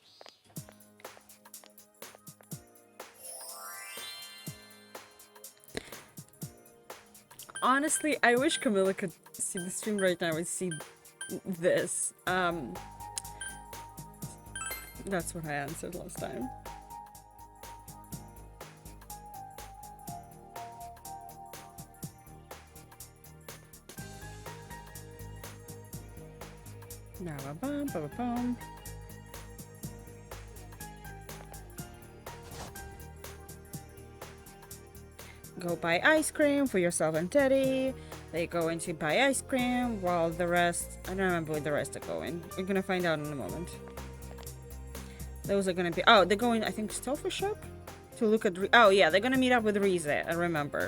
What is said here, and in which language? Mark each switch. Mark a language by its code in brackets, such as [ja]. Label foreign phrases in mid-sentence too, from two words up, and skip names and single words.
[en] Honestly, I wish Camilla could see the stream right now and see this. That's what I answered last time. Ba-ba-bum, ba-ba-bum. Go buy ice cream for yourself and Teddy. They go into buy ice cream while the rest... I don't remember where the rest are going. We're gonna find out in a moment. Those are gonna be... Oh, they're going, I think, Stoffer Shop? To look at... Oh, yeah, they're gonna meet up with Rize, I remember.